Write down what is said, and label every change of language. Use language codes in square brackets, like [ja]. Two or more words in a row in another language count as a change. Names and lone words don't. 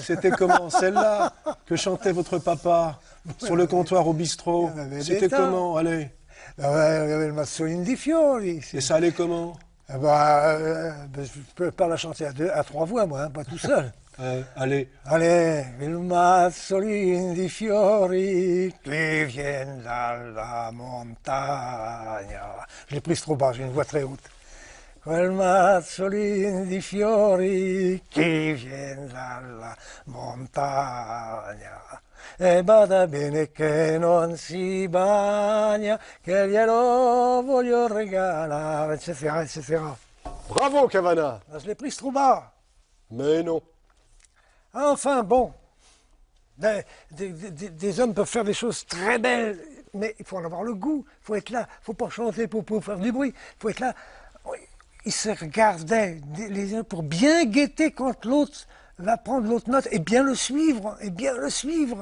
[fr] C'était comment? Celle-là que chantait votre papa sur le comptoir au bistrot. Il y en avait C'était des tas. comment? Allez. Il y avait le Mazzolini di Fiori. Et ça allait comment? Je ne peux pas la chanter à trois voix, moi, hein, pas tout seul. Allez. Allez, [it] il mazzolin di fiori [fr] qui viennent [it] dalla montagna. [fr] Je l'ai prise trop bas, j'ai une voix très haute. [it] Quel mazzolin di fiori [fr] qui viennent [it] dalla montagna. E bada bene che non si bagna, che glielo voglio regalare, eccetera, eccetera. [fr] Bravo, Cavana. Je l'ai prise trop bas. Mais non. Enfin, bon, des hommes peuvent faire des choses très belles, mais il faut en avoir le goût, il faut être là, il ne faut pas chanter pour faire du bruit, il faut être là. Ils se regardaient les uns pour bien guetter quand l'autre va prendre l'autre note et bien le suivre, et bien le suivre.